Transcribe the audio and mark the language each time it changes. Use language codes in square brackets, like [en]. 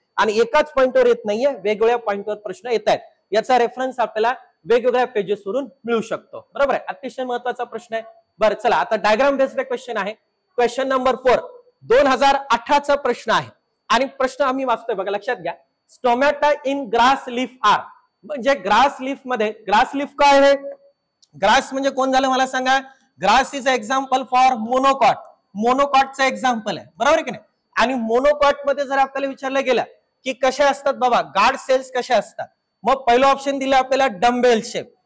[mr] आणि एकाच पॉइंटवर येत नाहीये, वेगवेगळ्या पॉइंटवर प्रश्न येत आहेत. याचा रेफरन्स आपल्याला वेगवेगळ्या पेजेसवरून मिळू शकतो, बरोबर आहे. अतिशय महत्वाचा प्रश्न आहे. बरं, चला आता डायग्राम बेस्ड क्वेश्चन आहे. क्वेश्चन नंबर 4 2018चा प्रश्न आहे. आणि प्रश्न आम्ही वाचतोय बघा, लक्षात घ्या. [en] Stomata in grass leaf are. [mr] म्हणजे ग्रास लीफ मध्ये, ग्रास लीफ काय आहे? ग्रास म्हणजे कोण झालं मला सांगा? [en] grass is example for monocot, [mr] मोनोकॉटचं example आहे, बरोबर की नाही. आणि मोनोकॉट मध्ये जर आपल्याला विचारलं गेलं की कशा असतात बाबा गार्ड सेल्स कशा असतात, मग पहिलं ऑप्शन दिलं आपल्याला डम्बेल शेप.